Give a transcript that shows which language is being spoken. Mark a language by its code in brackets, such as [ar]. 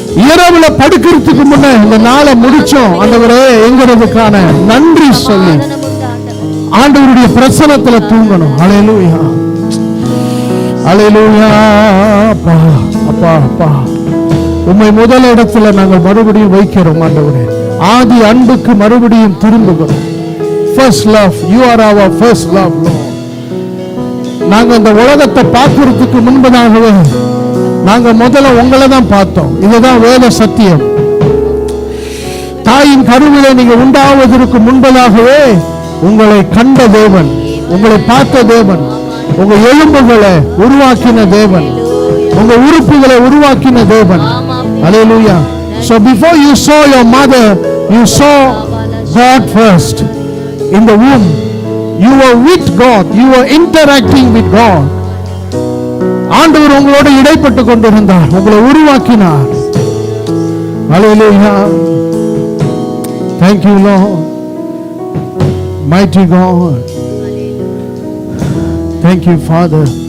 [ta] இரவுல படுக்கிறதுக்கு முன்ன இந்த நாளை முடிச்சோம் ஆண்டவரே என்கிறதுக்கான நன்றி சொல்லி ஆண்டவருடைய பிரசன்னத்துல தூங்கணும். ஹல்லேலூயா. ஹல்லேலூயா. அப்பா அப்பா அப்பா, உம்மை முதல் இடத்துல நாங்கள் மறுபடியும் வைக்கிறோம் ஆண்டவரே. ஆதி அன்புக்கு மறுபடியும் திரும்புகிறோம். [en] First love, you are our first love Lord. [ta] நாங்க இந்த உலகத்தை பார்க்கிறதுக்கு முன்பதாகவே நாங்க முதல்ல உங்களை தான் பார்த்தோம். இதுதான் வேத சத்தியம். தாயின் கருவிலே நீங்க உண்டாவதற்கு முன்பதாகவே உங்களை கண்ட தேவன், உங்களை பார்த்த தேவன், உங்க எலும்புகளை உருவாக்கின தேவன், உங்க உறுப்புகளை உருவாக்கின தேவன். [en] Hallelujah. So before you saw your mother, you saw God first. In the womb, you were with God. You were interacting with God. [ta] ஆண்டவர் உங்களோட இடைப்பட்டு கொண்டிருந்தார், உங்களை உருவாக்கினார். [en] Hallelujah. Thank you Lord. Mighty God. Thank you Father.